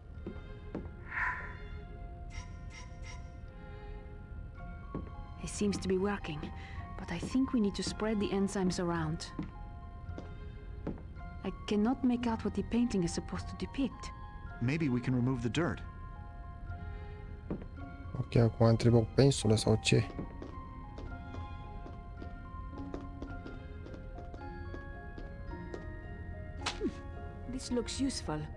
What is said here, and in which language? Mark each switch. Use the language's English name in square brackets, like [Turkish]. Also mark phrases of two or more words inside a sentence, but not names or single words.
[English] It seems to be working, but I think we need to spread the enzymes around. I cannot make out what the painting is supposed to depict. Maybe we can remove the dirt. [Romanian] Ok, acum întreb o pensulă sau ce? [English] This looks useful.